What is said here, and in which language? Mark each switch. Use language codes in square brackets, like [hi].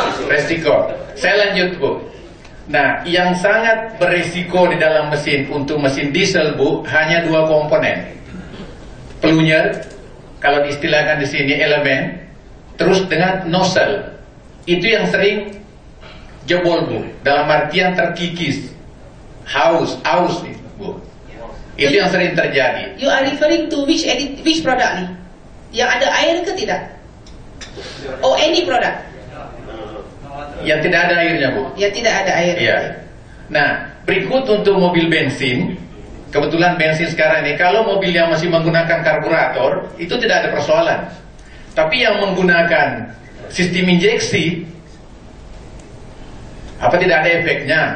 [id] resiko. Saya lanjut Bu. Nah, yang sangat berisiko di dalam mesin untuk mesin diesel Bu hanya dua komponen. Pelunyer, kalau diistilahkan di sini elemen, terus dengan nozzle. Itu yang sering jebol Bu, dalam artian terkikis, aus Bu. Itu yang sering terjadi. [en] You are referring to which product ni? [id] Yang ada air ke tidak? [en] Oh, any product? [id] Yang tidak ada airnya Bu. Yang tidak ada air. Iya. Nah, berikut untuk mobil bensin. Kebetulan bensin sekarang ini, kalau mobil yang masih menggunakan karburator, itu tidak ada persoalan. Tapi yang menggunakan sistem injeksi, apa tidak ada efeknya?